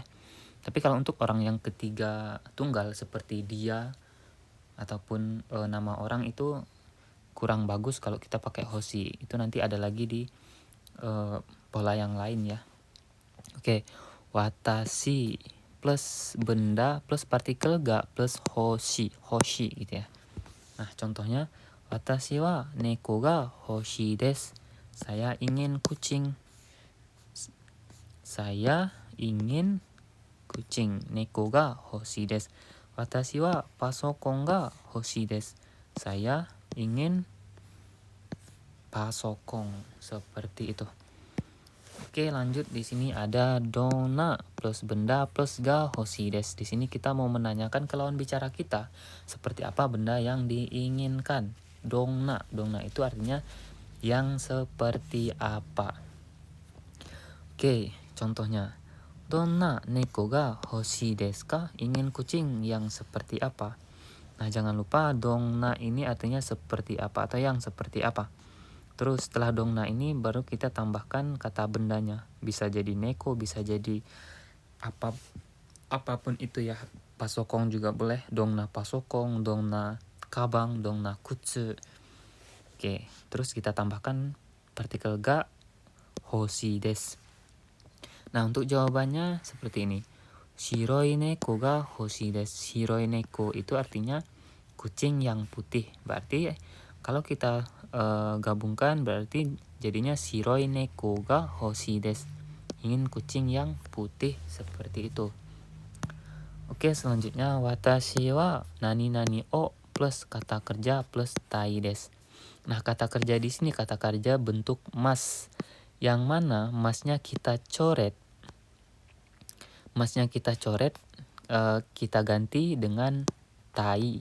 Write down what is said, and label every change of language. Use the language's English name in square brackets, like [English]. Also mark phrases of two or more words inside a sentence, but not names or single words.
[Indonesian] Tapi kalau untuk orang yang ketiga tunggal seperti dia ataupun nama orang itu kurang bagus kalau kita pakai hoshi. Itu nanti ada lagi di pola yang lain ya. Oke, watashi plus benda plus partikel ga plus hoshi gitu ya. Nah, contohnya [Japanese] 私は猫が欲しいです. [Indonesian] Saya ingin kucing. Saya ingin kucing. [Japanese] 猫が欲しいです. 私はパソコンが欲しいです. [Indonesian] Saya ingin pasokon. Seperti itu. Oke, lanjut. Di sini ada dona plus benda plus [Japanese] が欲しいです. [Indonesian] Di sini kita mau menanyakan ke lawan bicara kita seperti apa benda yang diinginkan. Dona itu artinya yang seperti apa. Oke, contohnya. [Japanese] どんな猫が欲しいですか? [Indonesian] Ingin kucing yang seperti apa? Nah, jangan lupa dona ini artinya seperti apa atau yang seperti apa. Terus setelah dongna ini baru kita tambahkan kata bendanya. Bisa jadi neko, bisa jadi apapun itu ya. Pasokong juga boleh. [Japanese] どんなパソコン、どんな鞄、どんな靴. [Indonesian] Oke, terus kita tambahkan partikel [Japanese] が欲しいです. [Indonesian] Nah, untuk jawabannya seperti ini. [Japanese] 白い猫が欲しいです. 白い猫 [Indonesian] itu artinya kucing yang putih. Berarti kalau kita gabungkan berarti jadinya [Japanese] 白い猫が欲しいです. [Indonesian] Ingin kucing yang putih seperti itu. Oke, selanjutnya [Japanese] 私は何々を [Indonesian] plus kata kerja plus [Japanese] たいです. [Indonesian] Nah, kata kerja di sini kata kerja bentuk mas. Yang mana masnya kita coret. Masnya kita coret kita ganti dengan tai.